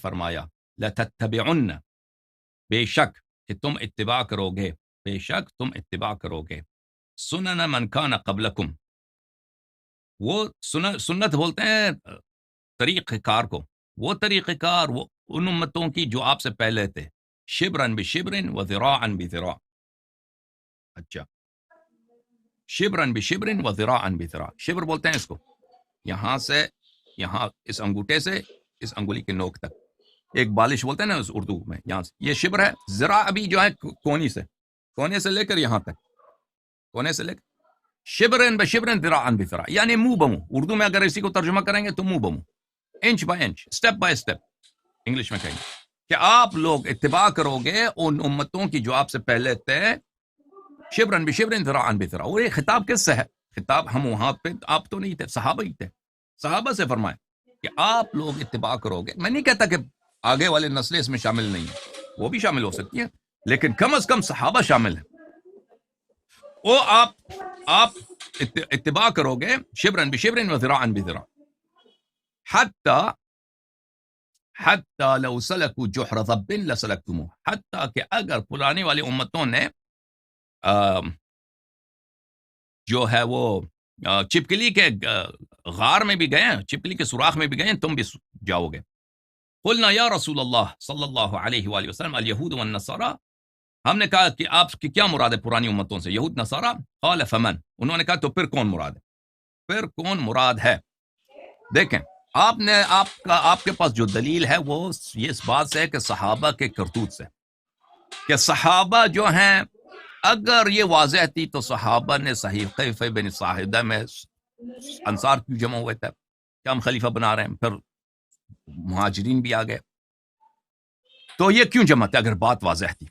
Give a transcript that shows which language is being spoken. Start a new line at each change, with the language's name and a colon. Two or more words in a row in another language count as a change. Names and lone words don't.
Urdu: فرمایا، لَتَتَّبِعُنَّ، بے شک کہ تم اتباع کرو گے، بے شک تم اتباع کرو گے،
Arabic: سنن من کان قبلکم،
Urdu: وہ سنت بولتے ہیں طریقہ کار کو، وہ طریقہ کار وہ ان امتوں کی جو آپ سے پہلے تھے،
Arabic: شبرن بشبرن و ذراعن بذراع، اچھا شبرن بشبرن و ذراعن بذراع،
Urdu: شبر بولتے ہیں اس کو یہاں سے، یہاں اس انگوٹھے سے اس انگلی کے نوک تک، ایک بالش بولتے ہیں نا اس اردو میں، یہاں سے یہ شبر ہے، ذراع ابھی جو ہے کونے سے لے کر یہاں تک، کونے سے لے کر
Arabic: شبرن بشبرن ذراعن بذراع،
Urdu: یعنی منہ بمنہ، اردو میں اگر اسی کو ترجمہ کریں گے تو منہ بمنہ،
English: inch by inch, step by step,
Urdu: انگلش میں کہیں گے کہ آپ لوگ اتباع کرو گے ان امتوں کی جو آپ سے پہلے تھے،
Arabic: شبرن بشبرن ذراعن بذراع۔
Urdu: اور یہ خطاب کس سے ہے؟ خطاب ہم وہاں پہ آپ تو نہیں تھے، صحابہ ہی تھے، صحابہ سے فرمائے کہ آپ لوگ اتباع کرو گے۔ میں نہیں کہتا کہ آگے والے نسلیں اس میں شامل نہیں ہیں، وہ بھی شامل ہو سکتی ہیں، لیکن کم از کم صحابہ شامل ہیں۔ وہ آپ اتباع کرو گے
Arabic: شبرن بشبرن و ذراعن بذراع، حتی لو سلکوا جحر ضب لسلکتموہ،
Urdu: حتی کہ اگر پرانی والی امتوں نے جو ہے وہ چپکلی کے غار میں بھی گئے، چپکلی کے سوراخ میں بھی گئے، تم بھی جاؤ گے۔
Arabic: قلنا یا رسول اللہ صلی اللہ علیہ وآلہ وسلم الیہود والنصارى،
Urdu: ہم نے کہا کہ آپ کی کیا مراد ہے پرانی امتوں سے؟ یہود نصارہ؟
Arabic: قال فمن،
Urdu: انہوں نے کہا تو پھر کون مراد ہے؟ پھر کون مراد ہے؟ دیکھیں آپ کے پاس جو دلیل ہے وہ یہ اس بات سے ہے کہ صحابہ کے کرتوت سے، کہ صحابہ جو ہیں اگر یہ واضح تھی تو صحابہ نے صحیفہ بن صاحدہ میں انصار کیوں جمع ہوئے تھے کہ ہم خلیفہ بنا رہے ہیں، پھر مہاجرین بھی آ گئے، تو یہ کیوں جمع تھے اگر بات واضح تھی؟